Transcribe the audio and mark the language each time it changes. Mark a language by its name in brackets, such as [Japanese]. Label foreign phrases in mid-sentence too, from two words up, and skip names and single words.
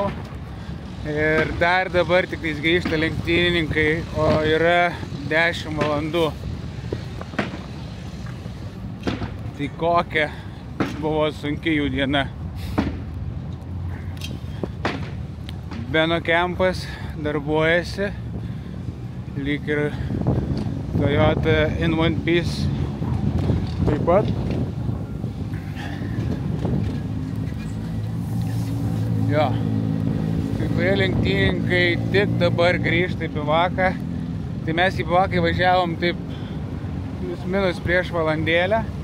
[Lithuanian] Ir dar dabar tik grįžta lenktynininkai, o yra 10 valandų. Tai kokia buvo sunki jų diena. Beno kempas darbuojasi, lyg ir Toyota [English] in one piece [Lithuanian] taip pat. Jo. Kai kurie lenktynininkai tik dabar grįžta į Bivaką. Tai mes į Bivaką važiavom taip minus prieš valandėlę.